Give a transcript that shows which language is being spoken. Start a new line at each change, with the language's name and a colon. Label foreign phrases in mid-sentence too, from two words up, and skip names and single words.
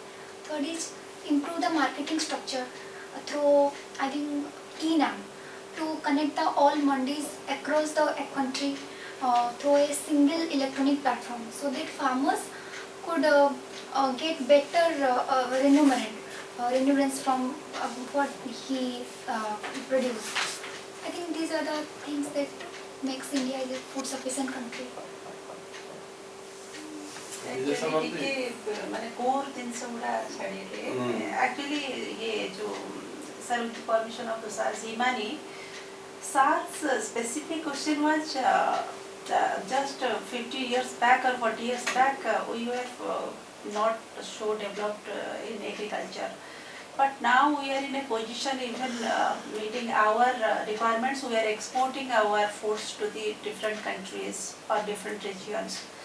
English: Third is improve the marketing structure through I think e-NAM to connect the all mandis across the country through a single electronic platform, so that farmers could get better remunerations from what he produce. I think these are the things that makes India a food sufficient country. These are some of the-
Odia: ଟିକେ ମାନେ କୋର ଜିନିଷ ଗୁଡ଼ା ଛାଡ଼ିଲେ
English: actually
Hindi: ये जो
English: sir with the permission of the sir Seemani, sir's specific question was just 50 years back or 40 years back we were not so developed in agriculture. But now we are in a position even meeting our requirements, we are exporting our foods to the different countries or different regions.